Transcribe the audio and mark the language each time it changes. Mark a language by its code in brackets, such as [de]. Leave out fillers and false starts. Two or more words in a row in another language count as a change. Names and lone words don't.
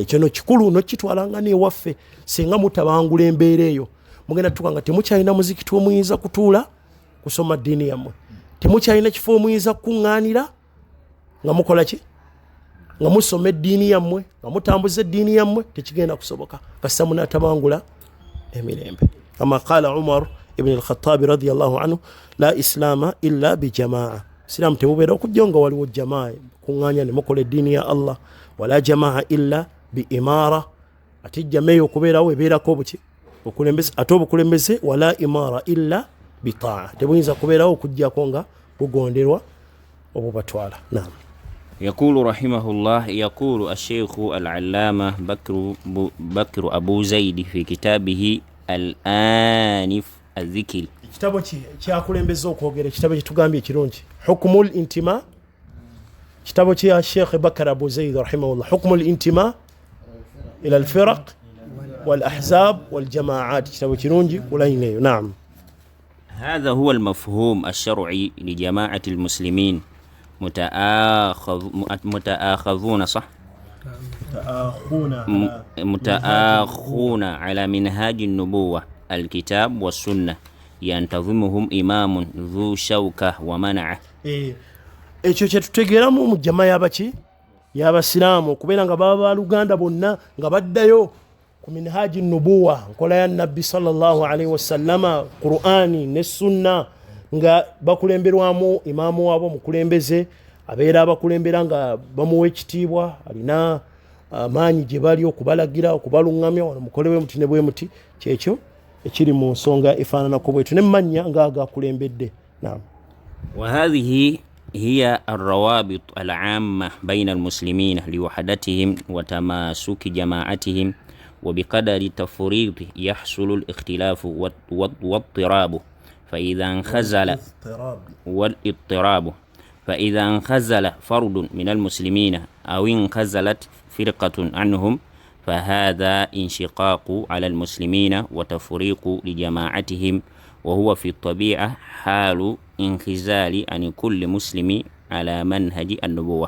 [lg] Kino kikulu nokitwalanga n'ewaffe. Singa mutabangula embeera eyo, mugenda tuka nga temukyalina muzikiti omuyinza kutuula kusoma ddiini yammwe, temukyalina kifo omuyinza kukuŋŋaanira nga mukola ki nga musoma eddiini yammwe, nga mutambuza eddiini yammwe, tekigenda kusoboka kasita munatabangula emirembe. [ar] كما قال عمر بن الخطاب رضي الله عنه: لا إسلام إلا بجماعة. [lg] Siraamu tebubeera okujja nga waliwo jamaa kuŋŋaanya ne mukola eddiini ya Allah, [ar] ولا جماعة إلا بإمارة. [lg] Ate jamaa eyo okubeerawo ebeerako obuki okulembeze, ate obukulembeze [ar] ولا إمارة إلا بطاعة, [lg] tebuyinza kubeerawo okujjako nga bugonderwa obubatwala. Naam. [ar] يقول رحمه الله: يقول الشيخ العلامة بكر أبو زيد في كتابه الآنف الذكر. [lg] kitabo kyakulembeza okwogera, kitabo kitugambye ekirungi, [ar] حكم الانتماء. [lg] kitabo kya Sheikh Bakr Abu Zaid rahimahullah, [ar] حكم الانتماء إلى الفرق والأحزاب والجماعات. [lg] kitabo kirungi kulayneyo. Naam. [ar] هذا هو المفهوم الشرعي لجماعة المسلمين متآخذون صح؟ متآخون على منهاج النبوة الكتاب والسنة ينتظمهم إمام ذو شوكة ومنعه. [lg] ekyo kyetutegeeramu mu jamaa y'abaki y'abasiraamu okubeera nga baba baluganda bonna nga baddayo ku [ar] منهاج النبوة, [lg] nkola ya nabbi [ar] صلى الله عليه وسلم, [lg] Qur'ani ne sunna, nga bakulemberwamu imaamu wabo mukulembeze abeera abakulembera nga bamuwa ekitiibwa, alina amaanyi gye bali okubalagira, okubaluŋŋamya, wano mukolewe muti ne bwe muti. Kyekyo ekiri mu nsonga efaananako bwetu n'emmanya ng'agakulembedde. Naam. [ar] وهذه هي الروابط العامة بين المسلمين لوحدتهم وتماسك جماعتهم، وبقدر التفريط يحصل الاختلاف واضطراب، فإذا انخزل والاضطراب فإذا انخزل فرد من المسلمين أو انخزلت فرقة عنهم فهذا انشقاق على المسلمين وتفريق لجماعتهم، وهو في الطبيعة حال انخزال عن كل مسلم على منهج النبوة.